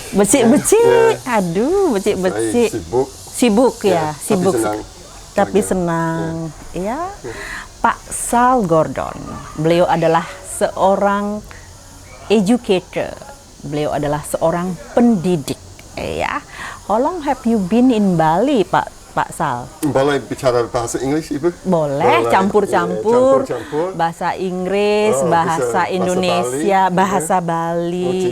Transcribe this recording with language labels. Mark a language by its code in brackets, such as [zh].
[ban] Becik-becik. Aduh, becik-becik. [id] Sibuk ya, sibuk. Tapi senang. Ya. Pak Sal Gordon. Beliau adalah seorang educator. Beliau adalah seorang pendidik. Ya. [en] How long have you been in Bali, Pak Sal? [id] Boleh bicara bahasa Inggris, Ibu? Boleh, campur-campur. Bahasa Inggris, bahasa Indonesia, bahasa Bali.